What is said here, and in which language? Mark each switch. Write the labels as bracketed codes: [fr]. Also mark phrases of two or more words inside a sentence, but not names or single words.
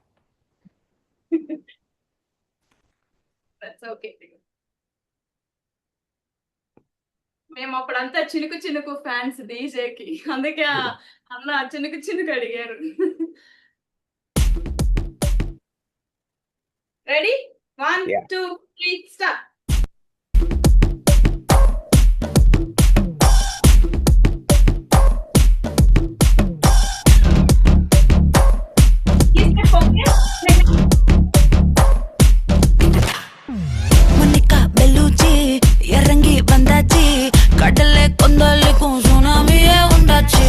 [te] ఓకే, మేము అప్పుడంతా చినుకు చినుకు ఫ్యాన్స్ డీజేకి, అందుకే అన్న చినుకు చినుకు అడిగారు. రెడీ? 1 2 3 స్టార్ట్. [ta] Monica Bellucci இறங்கி வந்தாச்சு கடலை கொந்தளிக்கும் சுனாமியே உண்டாச்சு